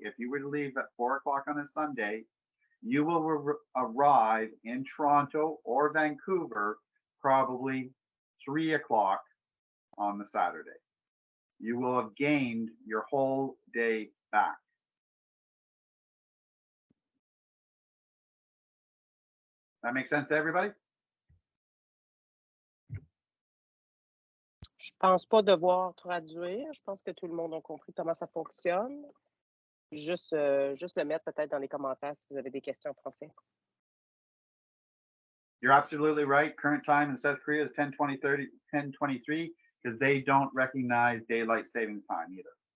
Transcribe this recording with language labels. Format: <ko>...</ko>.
<en>If you were to leave at 4 o'clock on a Sunday, you will arrive in Toronto or Vancouver probably 3 o'clock on the Saturday. You will have gained your whole day back. That makes sense to everybody?</en> <fr>Je pense pas devoir traduire. Je pense que tout le monde a compris comment ça fonctionne. Juste le mettre peut-être dans les commentaires si vous avez des questions en français.</fr> <en>You're absolutely right. Current time in South Korea is 10:23 because they don't recognize daylight saving time either.</en>